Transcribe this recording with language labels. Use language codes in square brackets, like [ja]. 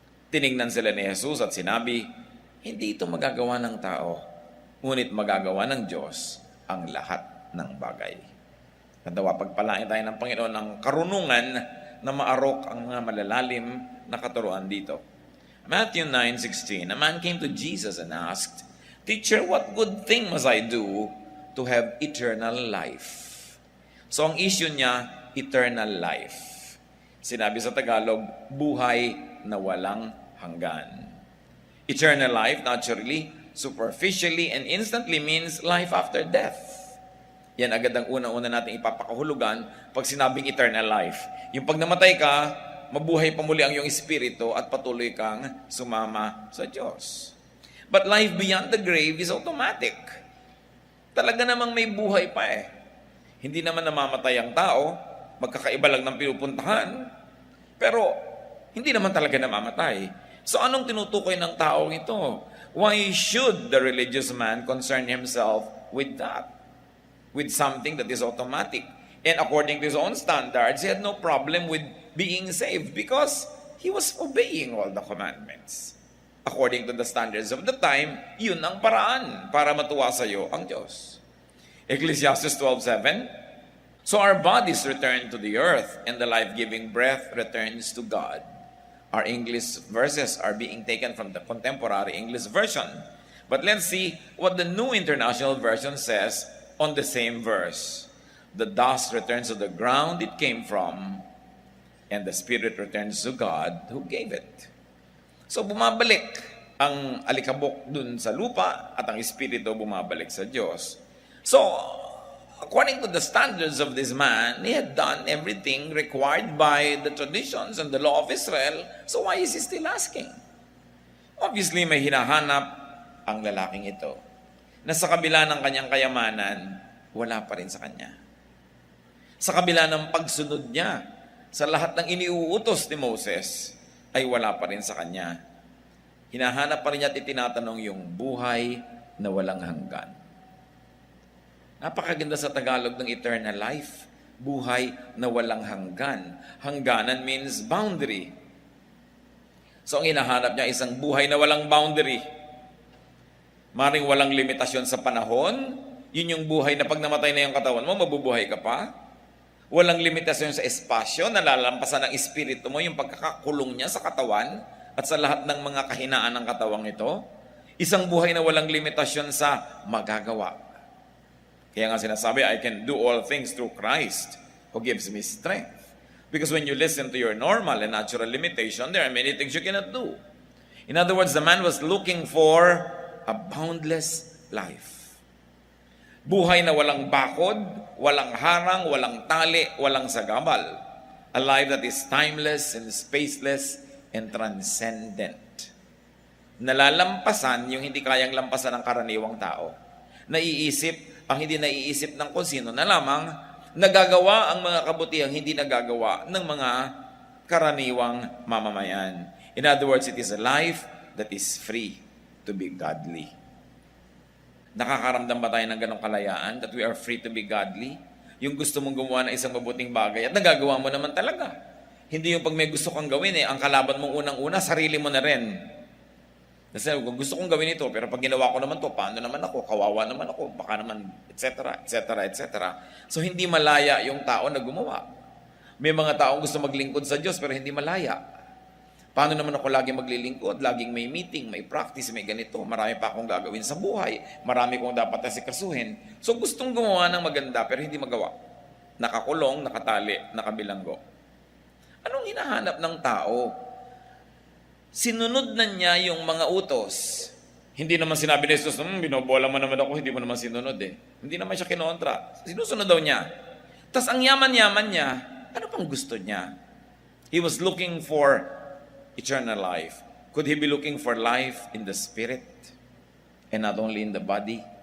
[tl] Tiningnan sila ni Jesus at sinabi, hindi ito magagawa ng tao, ngunit magagawa ng Diyos ang lahat ng bagay. Kadawa, pagpalain tayo ng Panginoon ng karunungan na maarok ang mga malalalim na katuruan dito. [en] Matthew 9:16, a man came to Jesus and asked, Teacher, what good thing must I do to have eternal life? [tl] So ang issue niya, eternal life. Sinabi sa Tagalog, buhay na walang hanggan. [en] Eternal life, naturally, superficially and instantly means life after death. [tl] Yan agad ang una-una natin ipapakahulugan pag sinabing eternal life. Yung pag namatay ka, mabuhay pa muli ang iyong espiritu at patuloy kang sumama sa Diyos. [en] But life beyond the grave is automatic. [tl] Talaga namang may buhay pa eh. Hindi naman namamatay ang tao, magkakaiba lang ng pinupuntahan, pero hindi naman talaga namamatay. So anong tinutukoy ng taong ito? [en] Why should the religious man concern himself with that? With something that is automatic. And according to his own standards, he had no problem with being saved because he was obeying all the commandments. According to the standards of the time, [tl] yun ang paraan para matuwa sa iyo ang Diyos. [en] Ecclesiastes 12:7, so our bodies return to the earth and the life-giving breath returns to God. Our English verses are being taken from the contemporary English version. But let's see what the New International Version says on the same verse. The dust returns to the ground it came from, and the spirit returns to God who gave it. [tl] So bumabalik ang alikabok dun sa lupa at ang espiritu bumabalik sa Diyos. [en] So, according to the standards of this man, he had done everything required by the traditions and the law of Israel. So why is he still asking? [tl] Obviously, may hinahanap ang lalaking ito na sa kabila ng kanyang kayamanan, wala pa rin sa kanya. Sa kabila ng pagsunod niya sa lahat ng iniuutos ni Moses, ay wala pa rin sa kanya. Hinahanap pa rin niya at itinatanong yung buhay na walang hanggan. Napakaganda sa Tagalog ng eternal life. Buhay na walang hanggan. [en] Hangganan means boundary. [tl] So ang hinahanap niya isang buhay na walang boundary. Maring walang limitasyon sa panahon. Yun yung buhay na pag namatay na yung katawan mo, mabubuhay ka pa. Walang limitasyon sa espasyo, nalalampasan ng espiritu mo, yung pagkakakulong niya sa katawan at sa lahat ng mga kahinaan ng katawang ito. Isang buhay na walang limitasyon sa magagawa. Kaya nga sinasabi, [en] I can do all things through Christ who gives me strength. Because when you listen to your normal and natural limitation, there are many things you cannot do. In other words, the man was looking for a boundless life. [tl] Buhay na walang bakod, walang harang, walang tali, walang sagabal. [en] A life that is timeless and spaceless and transcendent. [tl] Nalalampasan yung hindi kayang lampasan ng karaniwang tao. Naiisip ang hindi naiisip ng kung sino na lamang, nagagawa ang mga kabutihang hindi nagagawa ng mga karaniwang mamamayan. [en] In other words, it is a life that is free to be godly. [tl] Nakakaramdam ba tayo ng ganong kalayaan [en] that we are free to be godly? [tl] Yung gusto mong gumawa ng isang mabuting bagay at nagagawa mo naman talaga. Hindi yung pag may gusto kang gawin ang kalaban mong unang-una, sarili mo na rin. Kasi kung gusto kong gawin ito, pero pag ginawa ko naman to, paano naman ako? Kawawa naman ako, baka naman, etc., etc., etc. So hindi malaya yung tao na gumawa. May mga taong gusto maglingkod sa Diyos pero hindi malaya. Paano naman ako laging maglilingkod? Laging may meeting, may practice, may ganito. Marami pa akong gagawin sa buhay. Marami kong dapat asikasuhin. So gustong gumawa ng maganda pero hindi magawa. Nakakulong, nakatali, nakabilanggo. Anong hinahanap ng tao? Sinunod na niya yung mga utos. Hindi naman sinabi ni Jesus, binobola mo naman ako, hindi mo naman sinunod Hindi naman siya kinontra. Sinusunod daw niya. Tapos ang yaman-yaman niya, ano pang gusto niya? [en] He was looking for eternal life. Could he be looking for life in the spirit and not only in the body?